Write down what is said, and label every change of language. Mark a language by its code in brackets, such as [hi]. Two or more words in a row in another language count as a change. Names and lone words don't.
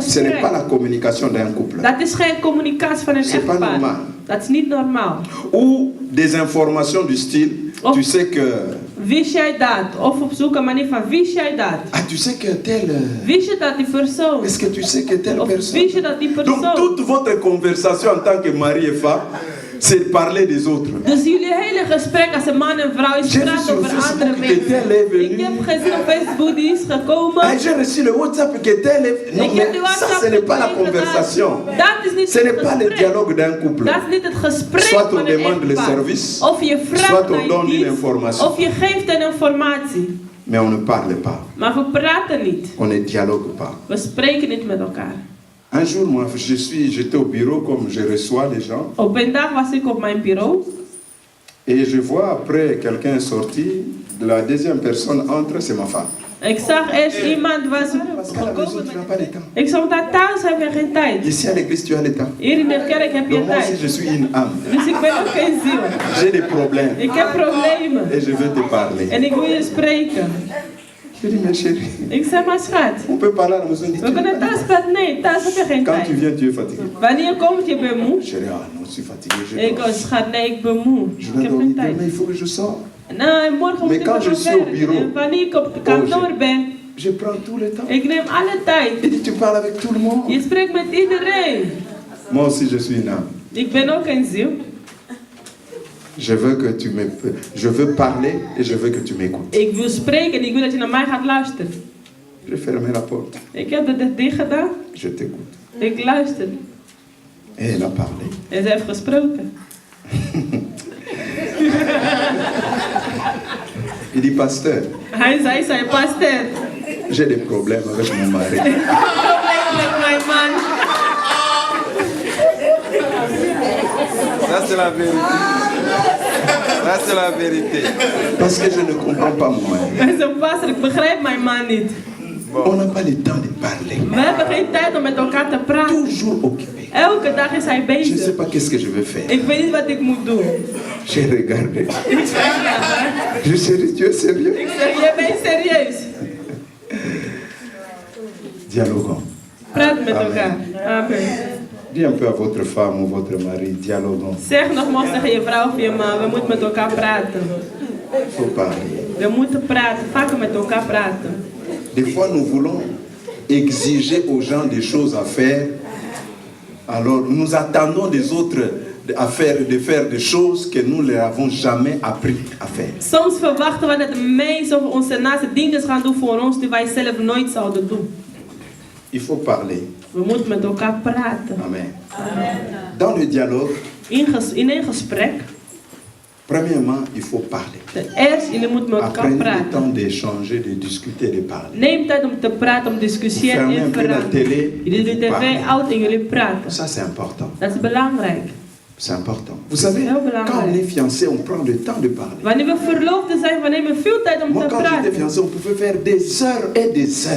[fr] Ce n'est pas [nl] gesprek. [fr] la communication d'un couple. [nl] Dat is geen communicatie van een [fr] C'est pas [nl] echtpaar. [fr] normal. [nl] Dat is niet normaal. [fr] Ou des informations du style, Oh. tu sais que... [nl] Wist jij dat? Of op zoek een manier van wist jij dat? [fr] Ah, tu sais que telle... [nl] Wist je dat die persoon? [fr] Est-ce que tu sais que telle [nl] Of [fr] personne... [nl] wist je dat die [fr] Donc [nl] persoon? [fr] toute votre conversation en tant que mari et femme, c'est de parler des autres. [nl] Dus jullie hele gesprek als een man en vrouw is [fr] J'ai vu [nl] praten [fr] sur [nl] over [fr] Facebook [nl] andere [fr] que [nl] mensen. [fr] tel est venu. [nl] Ik heb gezien op Facebook die is gekomen. [fr] Ah, j'ai reçu le WhatsApp que tel est... Non, [nl] Ik [fr] mais [nl] heb die [fr] ça, [nl] WhatsApp [fr] ce n'est pas la [nl] gekregen. [fr] conversation. [nl] Dat is niet [fr] Ce n'est [nl] het [fr] pas le [nl] gesprek. [fr] dialogue d'un couple. [nl] Dat is niet het gesprek [fr] Soit on [nl] van een [fr] demande le [nl] echtpaar. [fr] service, [nl] Of je vraagt [fr] soit on [nl] naar [fr] donne une [nl] iets, [fr] information. [nl] of je geeft een informatie. [fr] Mais on ne parle pas. [nl] Maar we praten niet. [fr] On ne dialogue pas. [nl] We spreken niet met elkaar. [fr] Un jour, moi, j'étais au bureau comme je reçois les gens. [nl] Op een dag was ik op mijn bureau. [fr] Et je vois après quelqu'un sorti, la deuxième personne entre, c'est ma femme. [nl] Ik zag eerst iemand was [fr] Parce qu'à la maison, tu n'as pas le temps. [nl] Ik zag dat thuis heb je geen tijd. [fr] Ici à l'église, tu as le temps. [nl] Hier in de kerk heb je [fr] Donc moi aussi, [nl] tijd. [fr] je suis une âme. [nl] Dus ik ben ook geen ziel. [fr] J'ai des problèmes. [nl] Ik heb problemen. [fr] Et je veux te parler. [nl] En ik wil je spreken. [fr] Je dis, mais chérie, [nl] Ik zeg maar schat. [fr] on peut parler à la maison. [nl] We kunnen thuis praten. Nee, thuis heb je geen [fr] Quand tu [nl] tijd. [fr] viens, tu es fatigué. [nl] Wanneer je komt, je bent moe. [fr] Chérie, ah non, je suis fatigué. Je [nl] Ik [fr] dors. [nl] schat, nee, ik ben moe. [fr] Je [nl] Ik [fr] dois [nl] heb [fr] dormir [nl] geen tijd. [fr] demain, il faut que je sorte. [nl] Nou, morgen moet [fr] Mais [nl] ik [fr] quand je [nl] nog [fr] suis au [nl] werken. [fr] bureau, [nl] En wanneer ik op kantoor ben, [fr] Je prends tout le temps. [nl] ik neem alle tijd. [fr] Et dis, tu parles avec tout le monde. [nl] Je spreekt met iedereen. [fr] Moi aussi, je suis une âme. [nl] Ik ben ook een ziel. [fr] Je veux parler et je veux que tu m'écoutes. [nl] Ik wil spreken en ik wil dat je naar mij gaat luisteren. [fr] Je ferme la porte. [nl] Ik heb de deur dicht gedaan. [fr] Je t'écoute. [nl] Ik luister. [fr] Et elle a parlé. [nl] En ze heeft gesproken. [fr] Il dit, pasteur, [nl] Hij zei, pastor, [fr] j'ai des problèmes avec mon mari. [nl] ik heb problemen met mijn man. [fr] Ça c'est la vérité. Ça c'est la vérité. Parce que je ne comprends pas mon mari. [nl] Hij zei, pastor, ik begrijp mijn man niet. [fr] On n'a pas le temps de parler. [nl] We hebben geen tijd om met elkaar te praten. [fr] Toujours occupé. [nl] Elke dag is hij [fr] Je ne sais [nl] bezig. [fr] pas qu'est-ce que je vais faire. [nl] Ik weet niet wat ik moet doen. [fr] J'ai regardé. [nl] Ik zeg, ja, hè. [fr] Je sais, tu es sérieux? [nl] Ik zeg, jij bent serieus. [fr] Dialoguons. [nl] Praat met Amen. elkaar. [fr] Amen. Dis un peu à votre femme ou votre mari, dialoguons. [nl] Zeg nogmaals tegen je vrouw of je man, we moeten met elkaar praten. [fr] Il faut parler. [nl] We moeten praten, vaker met elkaar praten. [fr] Des fois, nous voulons exiger aux gens des choses à faire. Alors, nous attendons des autres de faire des choses que nous ne leur avons jamais appris à faire. [nl] Soms verwachten we dat de mensen of onze naaste dingen gaan doen voor ons die wij zelf nooit zouden doen. [fr] Il faut parler. [nl] We moeten met elkaar praten. [fr] Amen. Dans le dialogue, [nl] In een gesprek, [fr] premièrement, il faut parler. [nl] ten eerste, jullie moeten met elkaar [fr] Apprenez le [nl] praten. [fr] temps d'échanger, de discuter, de parler. [nl] Neem tijd om te praten, om te discussiëren [fr] Fermez [nl] en [fr] un peu la [nl] veranderen. [fr] télé. [nl] Jullie doen de tv [fr] Parlez. [nl] uit en jullie praten. [fr] Ça, c'est important. [nl] Dat is belangrijk. [fr] C'est important. Vous savez, [nl] Heel belangrijk. [fr] quand on est fiancé, on prend le temps de parler. [nl] Wanneer we verloofden zijn, we nemen veel tijd om [fr] Moi, [nl] te [fr] quand j'étais [nl] praten. [fr] fiancé, on pouvait faire des heures et des heures.